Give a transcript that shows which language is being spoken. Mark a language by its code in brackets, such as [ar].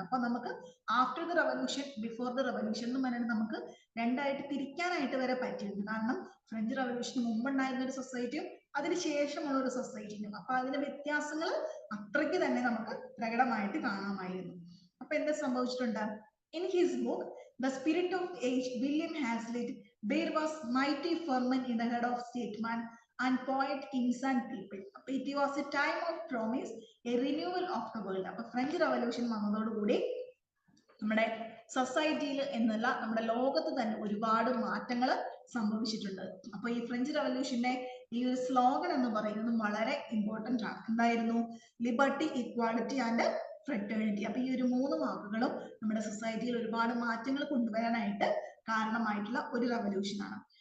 [ml] അപ്പൊ നമുക്ക് [en] after the revolution before the revolution [ml] എന്ന് പറഞ്ഞാൽ നമുക്ക് രണ്ടായിട്ട് തിരിക്കാനായിട്ട് വരെ പറ്റിയിട്ടുണ്ട്. കാരണം ഫ്രഞ്ച് റവല്യൂഷന് മുമ്പുണ്ടായിരുന്ന ഒരു സൊസൈറ്റിയും അതിന് ശേഷമുള്ള ഒരു സൊസൈറ്റിയും, അപ്പൊ അതിന്റെ വ്യത്യാസങ്ങൾ അത്രയ്ക്ക് തന്നെ നമുക്ക് പ്രകടമായിട്ട് കാണാമായിരുന്നു. അപ്പൊ എന്താ സംഭവിച്ചിട്ടുണ്ട്? [en] In his book, The Spirit of Age, William Hazlitt, there was mighty ferment in the head of statesmen and poet, kings and people. It was a time of promise, a renewal of the world. [ml] അപ്പൊ French revolution വന്നതോടുകൂടി നമ്മുടെ സൊസൈറ്റിയിൽ എന്നല്ല നമ്മുടെ ലോകത്ത് തന്നെ ഒരുപാട് മാറ്റങ്ങൾ സംഭവിച്ചിട്ടുണ്ട്. അപ്പൊ ഈ ഫ്രഞ്ച് റവല്യൂഷന്റെ ഈ ഒരു സ്ലോഗൻ എന്ന് പറയുന്നത് വളരെ ഇമ്പോർട്ടന്റ് ആണ്. എന്തായിരുന്നു? [en] Liberty, equality and fraternity. [ml] അപ്പൊ ഈ ഒരു 3 വാക്കുകളും നമ്മുടെ സൊസൈറ്റിയിൽ ഒരുപാട് മാറ്റങ്ങൾ കൊണ്ടുവരാനായിട്ട് കാരണമായിട്ടുള്ള ഒരു റവല്യൂഷൻ ആണ്.